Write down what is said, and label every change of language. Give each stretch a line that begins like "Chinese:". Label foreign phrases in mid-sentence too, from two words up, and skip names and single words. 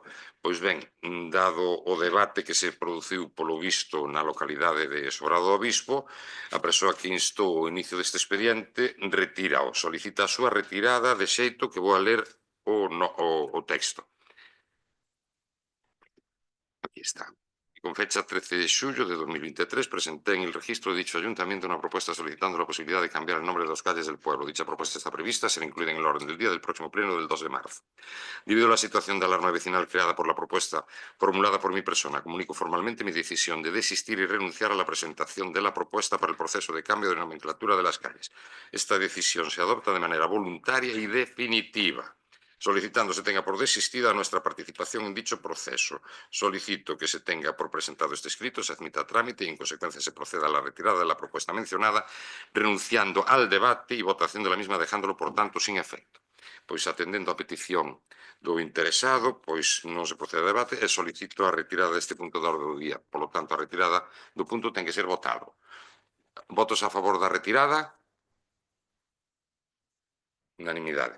Galician: Pois ben, dado o debate que se produciu polo visto na localidade de Sobrado do Obispo, a persoa que instou o inicio deste expediente solicita a súa retirada, de xeito que vou a ler o texto.
Spanish: Aquí está. Con fecha 13 de xullo de 2023 presenté en el registro de dicho ayuntamiento una propuesta solicitando la posibilidad de cambiar el nombre de las calles del pueblo. Dicha propuesta está prevista a ser incluida en el orden del día del próximo pleno del 2 de marzo. Debido a la situación de alarma vecinal creada por la propuesta formulada por mi persona, comunico formalmente mi decisión de desistir y renunciar a la presentación de la propuesta para el proceso de cambio de nomenclatura de las calles. Esta decisión se adopta de manera voluntaria y definitiva, solicitando se tenga por desistida nuestra participación en dicho proceso. Solicito que se tenga por presentado este escrito, se admita a trámite y en consecuencia se proceda a la retirada de la propuesta mencionada, renunciando al debate y votación de la misma, dejándolo por tanto sin efecto.
Galician: Pois atendendo a petición do interesado, pois non se procede a debate e solicito a retirada deste punto de orde do día.
Spanish: Por lo tanto,
Galician: a retirada do punto ten que ser votado. Votos a favor da retirada? Unanimidade.